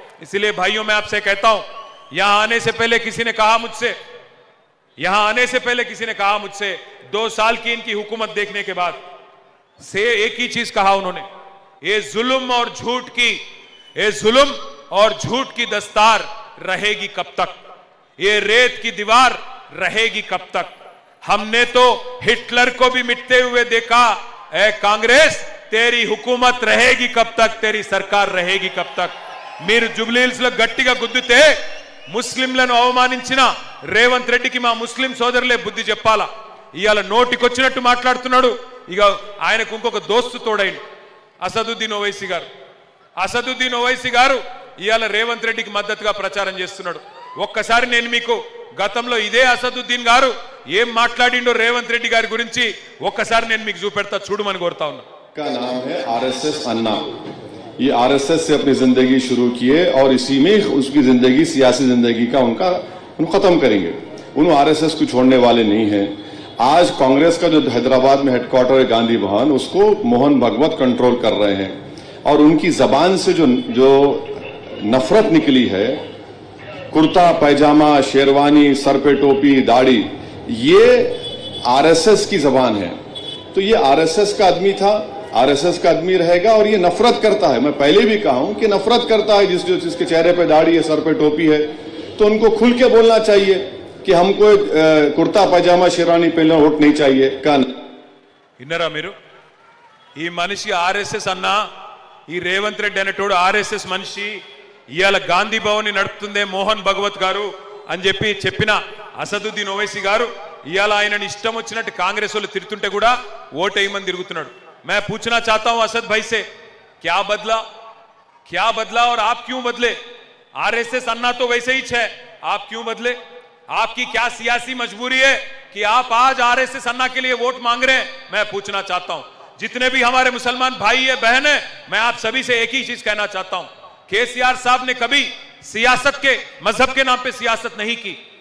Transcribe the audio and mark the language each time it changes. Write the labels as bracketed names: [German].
[Hindi] इसलिए भाइयों मैं आपसे कहता हूं, यहां आने से पहले किसी ने कहा मुझसे, यहां आने से पहले किसी ने कहा मुझसे, 2 साल की इनकी हुकूमत देखने के बाद से एक ही चीज कहा उन्होंने, ये जुल्म और झूठ की, ये जुल्म और झूठ की दस्तार रहेगी कब तक? ये रेत की दीवार रहेगी कब तक? हमने तो हिटलर को भी मिटते हुए देखा, ए कांग्रेस तेरी हुकूमत रहेगी कब तक, तेरी सरकार रहेगी कब तक? [Telugu] మీరు జుబ్లీహిల్స్ లో గట్టిగా గుద్దితే ముస్లింలను అవమానించిన రేవంత్ రెడ్డికి మా ముస్లిం సోదరులే బుద్ధి చెప్పాలా. ఇయాల నోటికొచ్చినట్టు మాట్లాడుతున్నాడు. ఇక ఆయనకు ఇంకొక దోస్తు తోడైంది, అసదుద్దీన్ ఓవైసీ గారు. అసదుద్దీన్ ఓవైసీ గారు ఇయాల రేవంత్ రెడ్డికి మద్దతుగా ప్రచారం చేస్తున్నాడు. ఒక్కసారి నేను మీకు గతంలో ఇదే అసదుద్దీన్ గారు ఏం మాట్లాడిండో రేవంత్ రెడ్డి గారి గురించి ఒక్కసారి నేను మీకు చూపెడతా, చూడమని కోరుతా ఉన్నా. [Hindi] का नाम है आरएसएस अन्ना। ये आरएसएस से अपनी जिंदगी शुरू किए और इसी में उसकी जिंदगी, सियासी जिंदगी का उनका खत्म करेंगे। उन आरएसएस को छोड़ने वाले नहीं हैं। आज कांग्रेस का जो हैदराबाद में हेडक्वार्टर है गांधी भवन, उसको मोहन भागवत कंट्रोल कर रहे हैं और उनकी जबान से जो नफरत निकली है, कुर्ता पैजामा, शेरवानी, सर पे टोपी, दाढ़ी, ये आरएसएस की जबान है। तो ये आरएसएस का आदमी था, आरएसएस का आदमी रहेगा और ये नफरत करता है। मैं पहले भी कहा हूं कि नफरत करता है जिसके चेहरे पे दाढ़ी है, सर पे टोपी है, तो उनको खुल के बोलना चाहिए कि हमको कुर्ता पैजामा शेरवानी पहनना वोट नहीं चाहिए। [Telugu] इन्नरा మీరు ఈ మనిషి ఆర్ఎస్ఎస్ అన్నా, ఈ రేవంత్ రెడ్డి అనేటోడు ఆర్ఎస్ఎస్ మనిషి, ఇయాల గాంధీ భవన్ ని నడుపుతుందే మోహన్ భగవత్ గారు అని చెప్పిన అసదుద్దీన్ ఓవైసీ గారు ఇయాల ఆయనని ఇష్టం వచ్చినట్టు కాంగ్రెస్ వాళ్ళు తిరుగుతుంటే కూడా ఓటేయమని తిరుగుతున్నాడు। [Hindi] मैं पूछना चाहता हूं असद भाई से, क्या बदला और आप क्यों बदले? आरएसएस अन्ना तो वैसे ही है, आप क्यों बदले? आपकी क्या सियासी मजबूरी है कि आप आज आरएसएस अन्ना के लिए वोट मांग रहे हैं? मैं पूछना चाहता हूं, जितने भी हमारे मुसलमान भाई है बहन है, मैं आप सभी से एक ही चीज कहना चाहता हूं, केसीआर साहब ने कभी सियासत के, मजहब के नाम पे सियासत नहीं की।